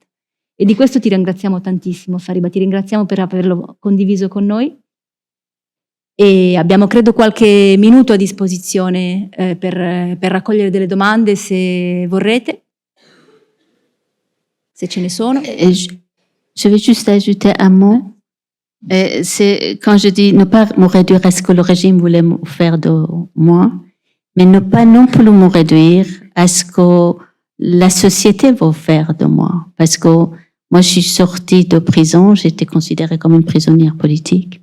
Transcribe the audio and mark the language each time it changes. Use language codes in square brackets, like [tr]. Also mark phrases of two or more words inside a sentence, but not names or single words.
[it] E di questo ti ringraziamo tantissimo, Fariba, ti ringraziamo per averlo condiviso con noi. E abbiamo credo qualche minuto a disposizione per raccogliere delle domande se vorrete, se ce ne sono. [fr] Je vais juste ajouter un mot. C'est quand je dis ne pas me réduire à ce que le régime voulait faire de moi, mais ne pas non plus me réduire à ce que la société va faire de moi. Parce que moi, je suis sortie de prison, j'étais considérée comme une prisonnière politique.